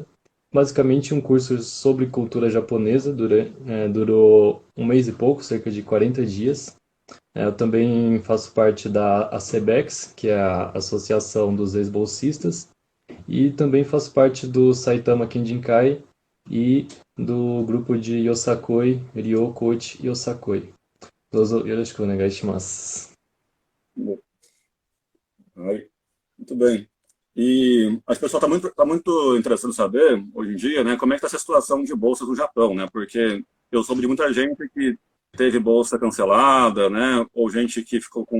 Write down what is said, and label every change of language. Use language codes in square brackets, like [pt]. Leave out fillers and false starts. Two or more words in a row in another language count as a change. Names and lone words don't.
[pt] Basicamente um curso sobre cultura japonesa, durou um mês e pouco, cerca de 40 dias. Eu também faço parte da ACEBEX, que é a Associação dos Ex-Bolsistas, e também faço parte do Saitama Kenjinkai e do grupo de Yosakoi, Ryokochi Yosakoi. [ja] どうぞよろしくお願いします. [pt] Aí, muito bem. E as pessoas tá muito interessado em saber, hoje em dia, né, como é que está essa situação de bolsas no Japão, né? Porque eu soube de muita gente que teve bolsa cancelada, né? Ou gente que ficou com...